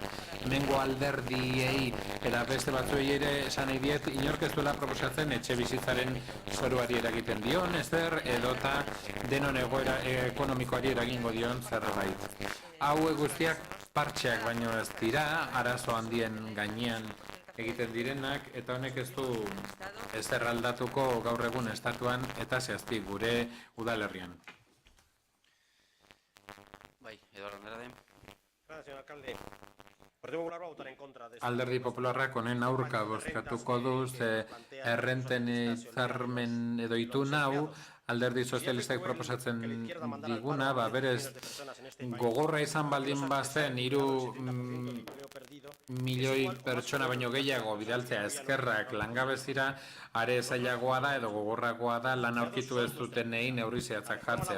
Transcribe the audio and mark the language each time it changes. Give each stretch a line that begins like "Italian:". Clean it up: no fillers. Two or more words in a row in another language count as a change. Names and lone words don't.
Basque: Hemengo alderdiei eta beste batzuei ere esan nahi diet, inork ez duela proposatzen etxe bizitzaren zoruari eragiten dion, ezer edota denon egoera ekonomikoari eragingo dion zerbait. Hau guztiak partxeak baino ez dira, arazo handien gainean egiten direnak, eta honek ez du ezer aldatuko gaur egun estatuan eta zehazti gure udalerrian. Bai, Eduardo Andrade.
Spanish: Gracias, señor alcalde. Partido Popular va a votar en contra de...
Basque: Alderdi Popularrak honen aurka bozkatuko du, errenten hitzarmen edo itun hau, Alderdi Sozialistak proposatzen diguna, berez gogorra izan baldin bazen 3 milioi pertsona baino gehiago bidaltzea eskerrak langabezira, are zailagoa da edo gogorragoa da lan aurkitu ez dutenei neurri zehatzak jartzea.